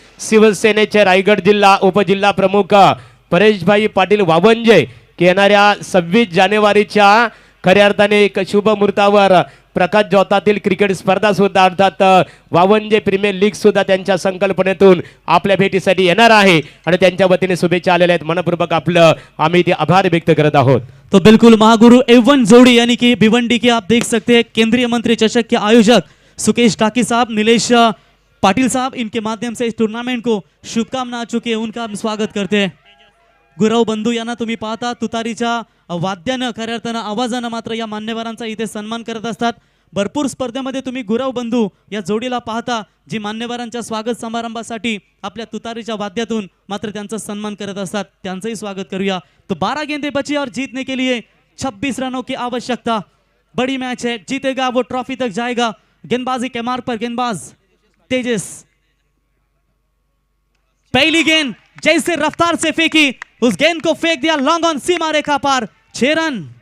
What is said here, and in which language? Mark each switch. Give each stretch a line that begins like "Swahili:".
Marathi: शिवसेनेचे रायगड जिल्हा उपजिल्हा प्रमुख परेशभाई पाटील वावंजे येणाऱ्या 26 जानेवारीच्या खऱ्या अर्थाने एक शुभ मुहूर्तावर प्रकाश जोतातील क्रिकेट स्पर्धा सुद्धा अर्थात वावंजे प्रीमियर लीग सुद्धा त्यांच्या संकल्पनेतून आपल्या भेटीसाठी येणार आहे आणि त्यांच्या वतीने शुभेच्छा आलेल्या आहेत. मनपूर्वक आपलं आम्ही ते आभार व्यक्त करत आहोत.
Hindi: तो बिल्कुल महागुरु एवन जोड़ी यानी कि भिवंडी की आप देख सकते हैं, केंद्रीय मंत्री चषक के आयोजक सुकेश टाकी साहब, नीलेश पाटिल साहब, इनके माध्यम से इस टूर्नामेंट को शुभकामना आ चुकी है, उनका हम स्वागत करते हैं.
Marathi: गुरव बंधू यांना तुम्ही पाहता तुतारीच्या वाद्यानं खऱ्या अर्थानं आवाजानं मात्र या मान्यवरांचा इथे सन्मान करत असतात. भरपूर स्पर्धेमध्ये तुम्ही गुरव बंधू या जोडीला पाहता, जी मान्यवरांच्या स्वागत समारंभासाठी आपल्या तुतारीच्या वाद्यातून मात्र त्यांचा सन्मान करत असतात. त्यांचंही स्वागत करूया.
Hindi: तो 12 गेंदें बची और जीतने के लिए 26 रनों की आवश्यकता. बड़ी मैच है, जीतेगा वो ट्रॉफी तक जाएगा. गेंदबाजी के मार्ग पर गेंदबाज तेजस, पहली गेंद जैसे रफ्तार से फेंकी, उस गेंद को फेंक दिया long on, Seema Rekha par, 6 run.